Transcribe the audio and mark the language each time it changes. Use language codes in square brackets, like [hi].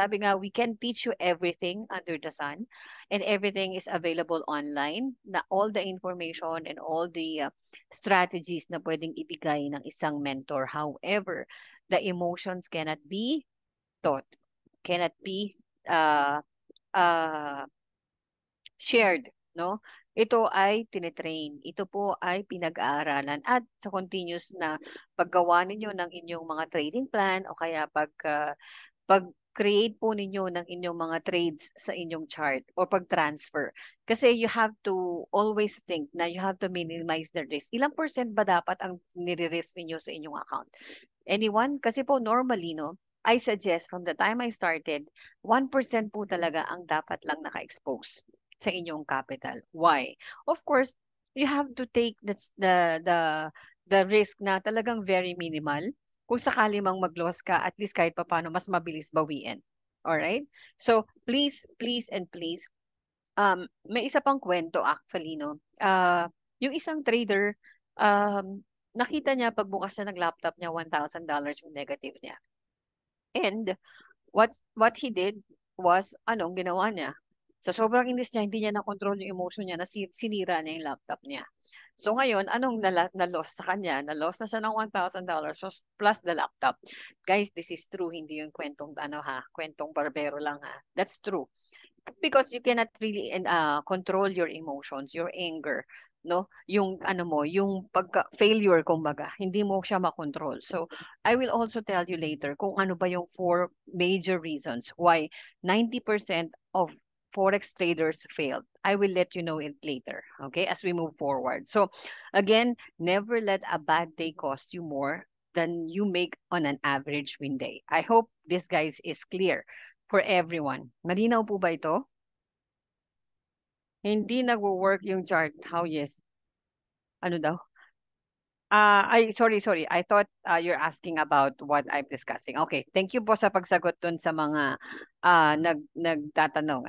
[en] Sabi nga, we can teach you everything under the sun and everything is available online, na all the information and all the strategies [tl] na pwedeng ibigay ng isang mentor. [en] However, the emotions cannot be taught, cannot be uh, shared, no? [tl] Ito ay tinetrain. Ito po ay pinag-aaralan at sa continuous na paggawa ninyo ng inyong mga trading plan o kaya pag-create po ninyo ng inyong mga trades sa inyong chart or pag-transfer. [en] Kasi you have to always think na you have to minimize the risk. [tl] Ilang percent ba dapat ang nire-risk ninyo sa inyong account? [en] Anyone? [tl] Kasi po normally, no? [en] I suggest from the time I started, [tl] 1% po talaga ang dapat lang naka-expose sa inyong capital. [en] Why? Of course, you have to take the risk na talagang very minimal. [tl] Kung sakali mang mag-loss ka, at least kahit papaano mas mabilis bawiin. Alright? [en] So, please, please, and please, [tl] may isa pang kwento [en] actually, no? [tl] Yung isang trader, nakita niya pagbukas niya ng laptop niya, $1,000 yung negative niya. [en] And what he did was, [tl] anong ginawa niya? Sa sobrang inis niya, hindi niya na-control yung emotion niya, na sinira niya yung laptop niya. So ngayon, anong na-loss sa kanya? Na-loss na siya ng $1,000 plus the laptop. [en] Guys, this is true, [tl] hindi yung kwentong kwentong barbero lang ha. [en] That's true. Because you cannot really control your emotions, your anger, no? [tl] Yung yung pagka-failure kumbaga, hindi mo siya makontrol. [en] So, I will also tell you later [tl] kung ano ba yung [en] 4 major reasons why 90% of forex traders failed. I will let you know it later, okay? As we move forward. So, again, never let a bad day cost you more than you make on an average win day. I hope this, guys, is clear for everyone. [tl] Malinaw po ba ito? Hindi nagwo-work yung chart. How yes? Ano daw? Sorry. [en] I thought you're asking about what I'm discussing. [tl] Okay, thank you po sa pagsagot dun sa mga nagtatanong.